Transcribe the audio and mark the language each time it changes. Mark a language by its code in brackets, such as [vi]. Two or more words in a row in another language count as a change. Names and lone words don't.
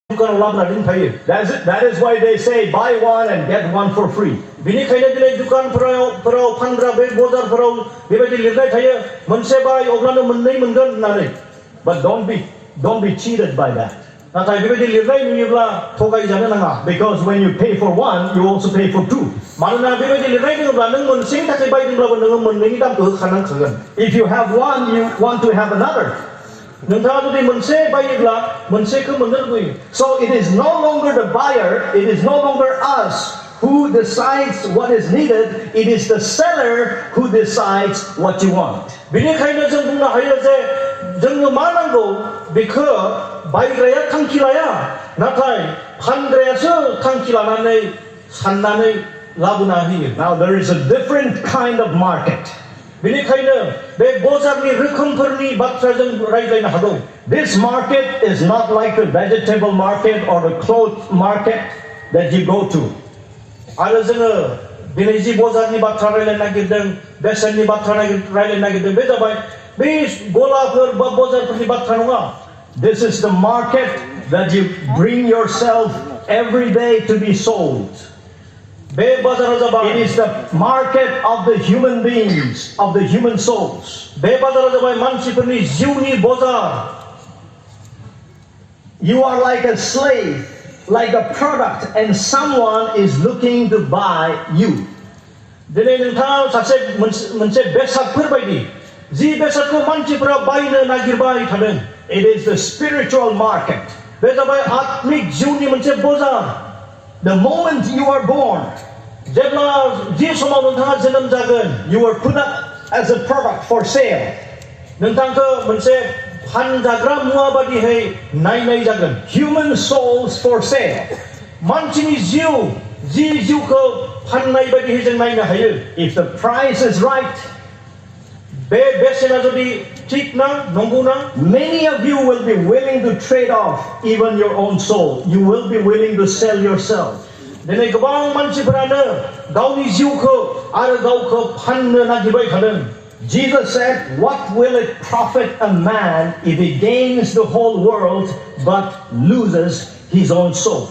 [brx] दुकानाव लाबोना दोनफायो. [en] That is why they say buy one and get one for free. [brx] बेनिखायनो दिनै दुकानफोराव फानग्रा बे बजारफोराव बेबायदि लिरनाय थायो मोनसे बाय अब्लानो मोननै मोनगोन होननानै. [en] But don't be cheated by that. [brx] नाथाय बेबायदि लिरनाय नुयोब्ला थगायजानो नाङा. [en] Because when you pay for one, you also pay for two. [brx] मानोना बेबायदि लिरनाय दङब्ला नों मोनसेनि थाखाय बायदोंब्लाबो नोङो मोननैनि दामखौ होखानांखागोन. [en] If you have one, you want to have another. [brx] नोंथाङा जुदि मोनसे बायोब्ला मोनसेखौ मोननो लुबैयो. [en] So it is no longer the buyer, it is no longer us who decides what is needed, it is the seller who decides what you want. [brx] बेनिखायनो जों बुंनो हायो जे जोंनो मा नांगौ बेखौ बायग्राया थांखि लाया, नाथाय फानग्रायासो थांखि लानानै साननानै लाबोना होयो. [en] Now there is a different kind of market. [brx] बेनिखायनो बे बजारनि रोखोमफोरनि बाथ्रा जों रायज्लायनो हागौ. [en] This market is not like the vegetable market or the clothes market that you go to. [brx] आरो जोङो दिनै जि बजारनि बाथ्रा रायज्लायनो नागिरदों, बेसेननि बाथ्रा रायज्लायनो नागिरदों, बे जाबाय बे गलाफोर बा बजारफोरनि बाथ्रा नङा. [en] This is the market that you bring yourself every day to be sold. [brx] बे बाजारा जाबाय [en] It is the market of the human beings, of the human souls. [brx] बे बाजारा जाबाय मानसिफोरनि जिउनि बजार. [en] You are like a slave, like a product, and someone is looking to buy you. [brx] दिनै नोंथाङा सासे मोनसे बेसादफोर बायदि जि बेसादखौ मानसिफोरा बायनो नागिरबाय थादों. [en] It is the spiritual market. [brx] बे जाबाय आत्मिक जिउनि मोनसे बजार. [en] The moment you are born, [brx] जेब्ला जि समाव नोंथाङा जोनोम जागोन, [en] you are put up as a product for sale. [brx] नोंथांखौ मोनसे फानजाग्रा मुवा बादिहै नायनाय जागोन. [en] Human souls for sale. [brx] मानसिनि जिउ, जि जिउखौ फाननाय बादिहै जों नायनो हायो. [en] If the price is right, [brx] बे बेसेना जुदि थिग ना, नंगौ ना, [en] many of you will be willing to trade off even your own soul. You will be willing to sell yourself. [brx] दिनै गोबां मानसिफोरानो गावनि जिउखौ आरो गावखौ फाननो नागिरबाय थादों. [en] Jesus said, what will it profit a man if he gains the whole world but loses his own soul?